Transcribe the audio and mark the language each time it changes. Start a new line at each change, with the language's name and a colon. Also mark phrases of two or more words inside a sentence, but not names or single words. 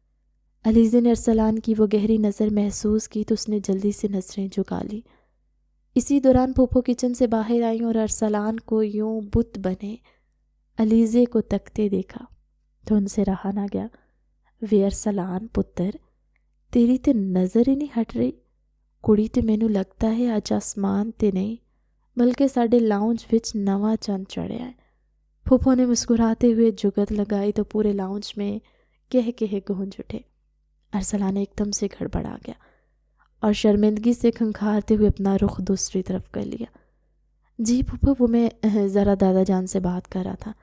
Urdu: علیزے نے ارسلان کی وہ گہری نظر محسوس کی تو اس نے جلدی سے نظریں جھکا لی۔ اسی دوران پھوپھو کچن سے باہر آئیں اور ارسلان کو یوں بت بنے علیزے کو تکتے دیکھا تو ان سے رہا نہ گیا۔
Punjabi: وے ارسلان پتر، تیری تے نظر ہی نہیں ہٹ رہی، کڑی تے مینوں لگتا ہے اج آسمان تے نہیں بلکہ ساڈے لاؤنج وچ نواں چند چڑھیا ہے۔
Urdu: پھوپھو نے مسکراتے ہوئے جگت لگائی تو پورے لاؤنج میں کہہ گونج اٹھے۔ ارسلان ایک دم سے گڑبڑا گیا اور شرمندگی سے کھنکھارتے ہوئے اپنا رخ دوسری طرف کر لیا۔ جی پھوپھو، وہ میں ذرا دادا جان سے بات کر رہا تھا۔